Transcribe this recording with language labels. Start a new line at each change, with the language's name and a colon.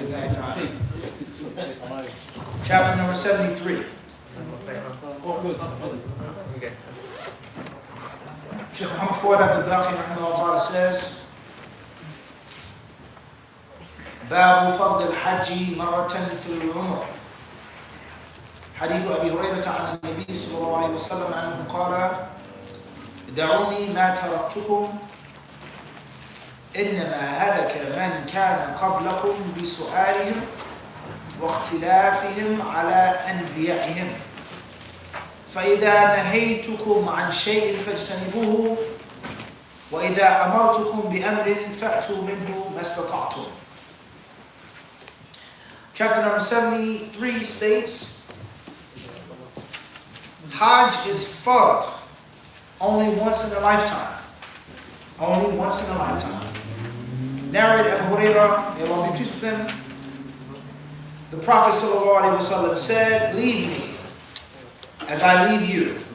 English: We've got time. Chapter number 73. Oh, good. Okay. Sheikh Muhammad Ford Abdul-Baqi rahimahullah ta'ala says,
Arabic: باب فضل الحج مرة في العمر. حديث أبي هريرة عن النبي صلى الله عليه وسلم عنه قال: دعوني ما تركتكم إنما هلك من كان قبلكم بسؤالهم واختلافهم على أنبيائهم فإذا نهيتكم عن شيء فاجتنبوه وإذا أمرتكم بأمر فأتوا منه ما استطعتم.
English: Chapter number 73 states, Hajj is fard only once in a lifetime. Only once in a lifetime. Narrated Abu Hurairah, may Allah be pleased with him, the Prophet ﷺ said, leave me as I leave you.